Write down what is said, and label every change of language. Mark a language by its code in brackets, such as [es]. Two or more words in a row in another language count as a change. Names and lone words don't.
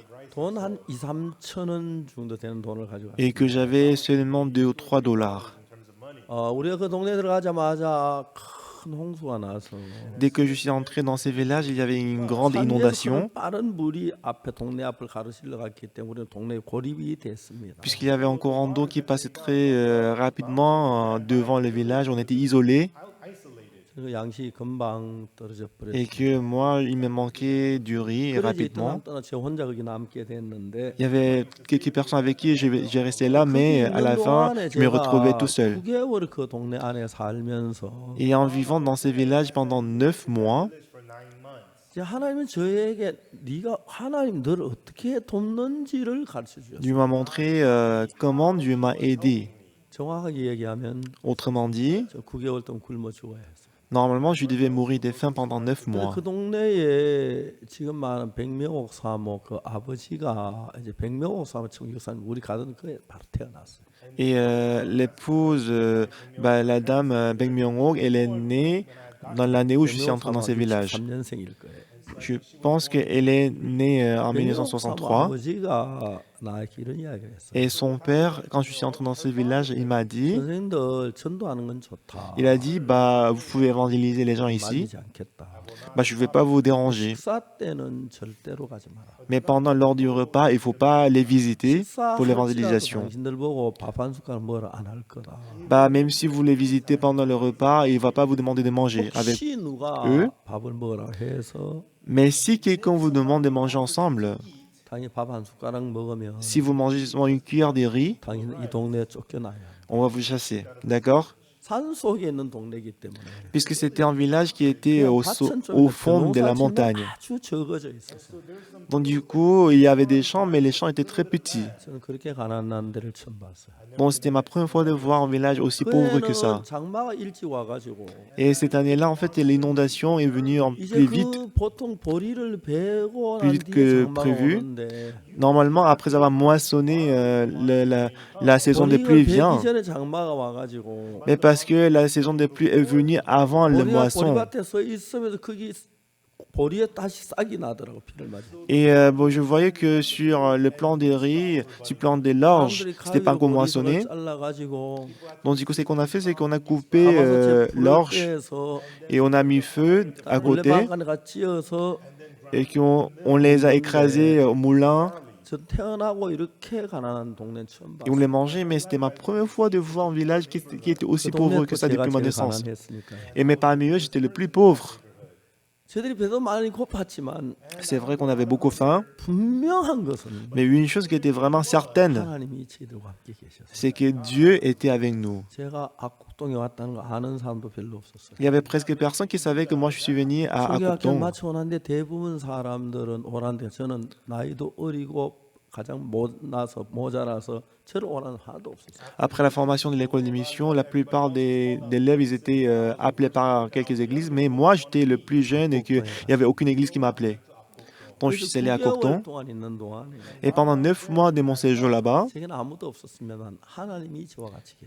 [ko] 돈 한 2, 3천 원 정도 되는 돈을 가져갔어요. [fr] et que j'avais seulement 2 ou 3 dollars. [ko] 우리가 그 동네 들어가자마자 큰 홍수가 나서 [fr] Dès que je suis entré dans ces villages, il y avait une grande [ko] 산에서 [fr] inondation, [ko] 빠른 물이 앞에 동네 앞을 가로질러 갔기 때문에 우리는 동네에 고립이 됐습니다. [fr] puisqu'il y avait un courant d'eau qui passait très rapidement devant le village. On était isolés [ko] 그 양식이 금방 떨어져 [fr] et [ko] 버렸어요. [fr] que moi, il me manquait du riz [ko] 그래서 [fr] rapidement. [ko] 떠나 저 혼자 거기 남게 됐는데 [fr] Il y avait quelques personnes avec qui j'ai resté là, mais à la fin, je me retrouvais tout seul. [ko] 9개월 그 동네 안에 살면서 [fr] Et en vivant dans ces villages pendant 9 mois, [ko] 이제 하나님은 저에게 네가 하나님 너를 어떻게 돕는지를 가르쳐 주셨어요. [fr] Dieu m'a montré comment Dieu m'a aidé. [ko] 정확하게 얘기하면 [fr] Autrement dit, [ko] 저 9개월 동안 굶어 죽어야 했어요. [fr] normalement, je devais mourir de faim pendant 9 mois. [ko] 그 동네에 지금 많은 백명옥 사모 그 아버지가 이제 백명옥 사모 청교사님 우리 가던 그에 바로 태어났어요. [fr] Et l'épouse, la dame Beng Myung-ok, elle est née dans l'année où je suis entré dans ces villages. [ko] 3년생일 거예요. [fr] Je pense qu'elle est née en [ko] 백명옥 사모 [fr] 1963. [ko] 아버지가 나에게 이런 이야기를 했어요. [fr] Et son père, quand je suis entré dans ce village, il m'a dit, [ko] 선생님들 전도하는 건 좋다. [fr] il a dit, bah, vous pouvez évangéliser les gens ici. [ko] 말리지 않겠다. [fr] Bah, je ne vais pas vous déranger. [ko] 식사 때는 절대로 가지 마라. [fr] Mais pendant l'heure du repas, il ne faut pas les visiter pour [ko] 식사할지라도 [fr] l'évangélisation. [ko] 당신들 보고 밥 한 숟갈 뭐라 안 할 거다. [fr] Bah, même si vous les visitez pendant le repas, il ne va pas vous demander de manger avec. [ko] 혹시 누가 [fr] eux. [ko] 밥을 먹으라 해서 [fr] Mais si quelqu'un vous demande de manger ensemble, [ko] 당연히 밥 한 숟가락 먹으면 [fr] Si vous mangez seulement une cuillère de riz, [ko] 당연히 이 동네에 쫓겨나야 돼. [fr] on va vous chasser. D'accord? [ko] 산 속에 있는 동네이기 때문에 [fr] Puisque c'était un village qui était [ko] 그냥 [fr] au [ko] 밭은 좀 [fr] au fond de la [ko] 농사 짓는 [fr] montagne. [ko] 아주 적어져 있었어. [fr] Donc du coup, il y avait des champs, mais les champs étaient très petits. [ko] 저는 그렇게 가난한 데를 처음 봤어요. [fr] Bon, c'était ma première fois de voir un village aussi [ko] 그 [fr] pauvre que ça. [ko] 해는 장마가 일찍 와가지고 [fr] Et cette année-là, en fait, l'inondation est venue [ko] 이제 [fr] plus vite. [ko] 그 보통 보리를 베고 [fr] Plus [ko] 난 [fr] vite [ko] 뒤에 [fr] que [ko] 장마가 [fr] prévu. [ko] 오는데 [fr] Normalement, après avoir moissonné, la saison des [ko] 보리가 [fr] pluies [ko] 베기 [fr] vient. [ko] 전에 장마가 와가지고 [fr] Mais parce que la saison des pluies est venue avant le [ko] 보리가 [fr] moisson. [ko] 보리밭에 서 있으면서 거기 보리에 다시 싹이 나더라고 비를 맞아. [fr] Et bon, je voyais que sur le plan des riz, sur le plan des l'orge, [ko] 사람들이 [fr] c'était pas [ko] 가위로 [fr] encore [ko] 보리를 [fr] moissonné. [ko] 잘라가지고 [fr] Donc du coup, ce qu'on a fait, c'est qu'on a coupé [ko] 가마솥에 불을 [fr] l'orge [ko] 떼서 [fr] et on a mis feu à côté [ko] 물레방아가 찧어서 [fr] et on les a écrasés au moulin [ko] 저 태어나고 이렇게 가난한 동네 처음 [fr] et on [ko] 봤어요. [fr] les mangeait. Mais c'était ma première fois de voir un village qui était aussi [ko] 그 [fr] pauvre [ko] 동네 [fr] que ça [ko] 제가 [fr] depuis ma [ko] 제일 [fr] naissance. [ko] 가난했으니까. [fr] Et mais parmi eux, j'étais le plus pauvre. [ko] 저들이 배도 많이 고팠지만 [fr] C'est vrai qu'on avait beaucoup faim, [ko] 분명한 것은 [fr] mais une chose qui était vraiment certaine, [ko] 하나님이 저희들과 함께 계셨어요. [fr] c'est que Dieu était avec nous. [ko] 제가 악곡동에 왔다는 거 아는 사람도 별로 없었어요. [fr] Il y avait presque personne qui savait que moi je suis venu à [ko] 설교학교 [fr] Cocton. [ko] 마쳐 오는데 대부분 사람들은 오란데 저는 나이도 어리고 가장 모자라서 저를 오라는 하나도 없었어요. [fr] Après la formation de l'école d'émission, la plupart des élèves ils étaient appelés par quelques églises, mais moi j'étais le plus jeune et qu'il n'y avait aucune église qui m'appelait. Donc je suis allé à [ko] 9개월 [fr] Cocton [ko] 동안 있는 동안에 [fr] et pendant 9 mois de mon séjour là-bas, [ko] 제게는 아무도 없었으면 하나님이 저와 같이 계셨어요.